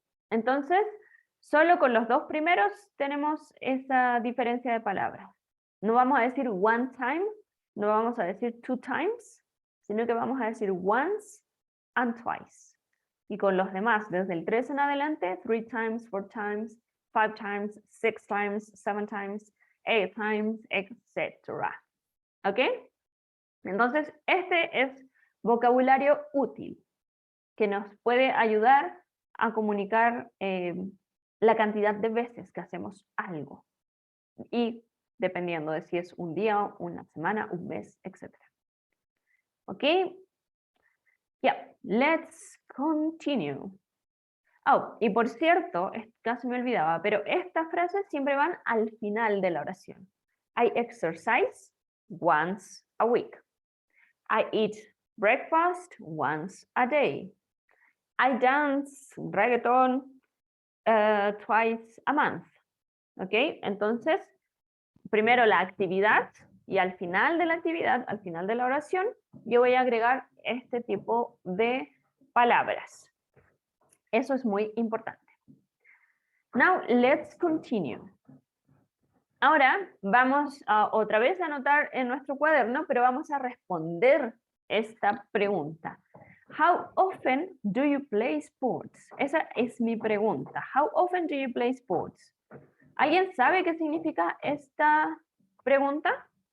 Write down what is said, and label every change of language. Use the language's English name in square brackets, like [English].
[Spanish] Entonces, solo con los dos primeros tenemos esa diferencia de palabras. No vamos a decir one time, no vamos a decir two times, sino que vamos a decir once and twice. Y con los demás, desde el 3 en adelante, [English] three times, four times, 5 times, 6 times, 7 times, 8 times, etc. [Spanish] ¿Ok? Entonces, este es vocabulario útil que nos puede ayudar a comunicar la cantidad de veces que hacemos algo. Y dependiendo de si es un día, una semana, un mes, etc. ¿Ok? [English] Yeah, let's continue. [Spanish] Oh, y por cierto, casi me olvidaba, pero estas frases siempre van al final de la oración. [English] I exercise once a week. I eat breakfast once a day. I dance reggaeton twice a month. [Spanish] ¿Ok? Entonces, primero la actividad y al final de la actividad, al final de la oración, yo voy a agregar este tipo de palabras. Eso es muy importante. [English] Now, let's continue. [Spanish] Ahora vamos otra vez a anotar en nuestro cuaderno, pero vamos a responder esta pregunta. [English] How often do you play sports? [Spanish] Esa es mi pregunta. [English] How often do you play sports? [Spanish] ¿Alguien sabe qué significa esta pregunta?